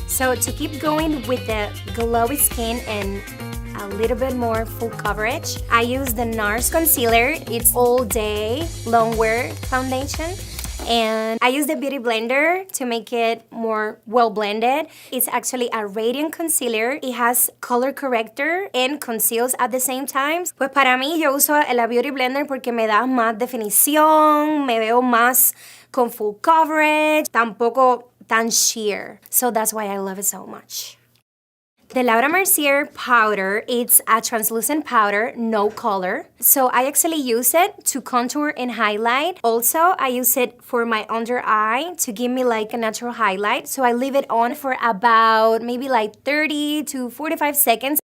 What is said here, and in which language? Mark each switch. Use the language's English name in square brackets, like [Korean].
[English] So to keep going with the glowy skin and a little bit more full coverage, I use the Nars Concealer. It's all day long wear foundation. And I use the Beauty Blender to make it more well blended. It's actually a radiant concealer. It has color corrector and conceals at the same time. [Spanish] Pues para mí yo uso la Beauty Blender porque me da más definición, me veo más con full coverage, tampoco tan sheer. [English] So that's why I love it so much. The Laura Mercier powder, it's a translucent powder, no color. So I actually use it to contour and highlight. Also, I use it for my under eye to give me like a natural highlight. So I leave it on for about maybe like 30 to 45 seconds.